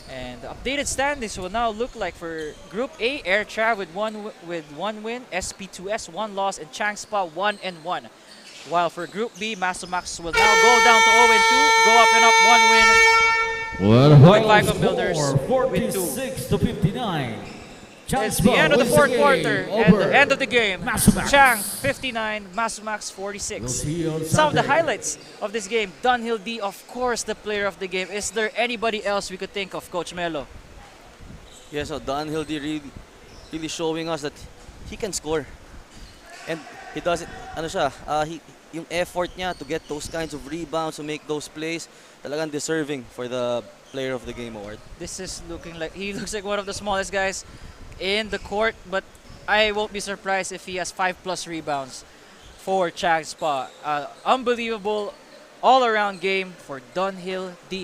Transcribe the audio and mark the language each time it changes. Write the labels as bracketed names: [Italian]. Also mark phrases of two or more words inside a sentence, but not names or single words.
[English] And the updated standings will now look like for Group A, Air Trav with one win, SP2S 1 loss, and Chang Spa 1-1. While for Group B, MASUMAX will now go down to 0-2, go up and up 1 win. Well, Vico Builders with 2. 46 to 59. It's the end of the fourth quarter and the end of the game. MASUMAX. Chang 59, MASUMAX 46. We'll see you on Some of the Saturday. highlights of this game, Dunhill D, of course, the player of the game. Is there anybody else we could think of, Coach Melo? Yeah, so Dunhill really showing us that he can score. And he does it, [Filipino] yung effort niya [English] to get those kinds of rebounds, to make those plays, talagang deserving for the Player of the Game award. This is looking like, he looks like one of the smallest guys in the court, but I won't be surprised if he has 5+ rebounds for Chang Spa. Unbelievable all-around game for Dunhill D.